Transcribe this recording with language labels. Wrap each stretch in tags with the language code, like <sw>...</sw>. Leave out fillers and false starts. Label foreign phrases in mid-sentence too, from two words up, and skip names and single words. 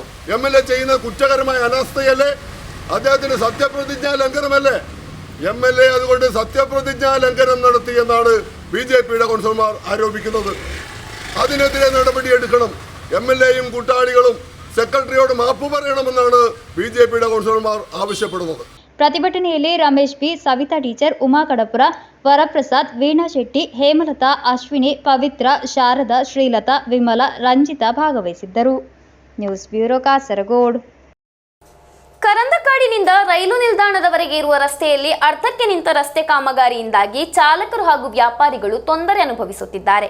<ml>എംഎൽഎ ചെയ്യുന്ന കുറ്റകരമായ അനാസ്ഥയല്ലേ? അദ്ദേഹത്തിന് സത്യപ്രതിജ്ഞാ ലംഘനമല്ലേ? എംഎൽഎ അതുകൊണ്ട് സത്യപ്രതിജ്ഞാ ലംഘനം നടത്തിയെന്നാണ് ബിജെപിയുടെ കൗൺസിലർമാർ ആരോപിക്കുന്നത്. അതിനെതിരെ നടപടിയെടുക്കണം. എംഎൽഎയും കൂട്ടാളികളും സെക്രട്ടറിയോട് മാപ്പ് പറയണമെന്നാണ് ബിജെപിയുടെ കൗൺസിലർമാർ ആവശ്യപ്പെടുന്നത്.</ml> <kn>ಪ್ರತಿಭಟನೆಯಲ್ಲಿ ರಮೇಶ್ ಬಿ, ಸವಿತಾ ಟೀಚರ್, ಉಮಾ ಕಡಪುರ, ವರಪ್ರಸಾದ್, ವೀಣಾ ಶೆಟ್ಟಿ, ಹೇಮಲತಾ, ಅಶ್ವಿನಿ, ಪವಿತ್ರ, ಶಾರದಾ, ಶ್ರೀಲತಾ, ವಿಮಲಾ, ರಂಜಿತಾ ಭಾಗವಹಿಸಿದ್ದರು. ನ್ಯೂಸ್ ಬ್ಯೂರೋ ಕಾಸರಗೋಡು. ಕರಂದಕಾಡಿನಿಂದ ರೈಲು ನಿಲ್ದಾಣದವರೆಗೆ ಇರುವ ರಸ್ತೆಯಲ್ಲಿ ಅರ್ಧಕ್ಕೆ ನಿಂತ ರಸ್ತೆ ಕಾಮಗಾರಿಯಿಂದಾಗಿ ಚಾಲಕರು ಹಾಗೂ ವ್ಯಾಪಾರಿಗಳು ತೊಂದರೆ ಅನುಭವಿಸುತ್ತಿದ್ದಾರೆ.</kn>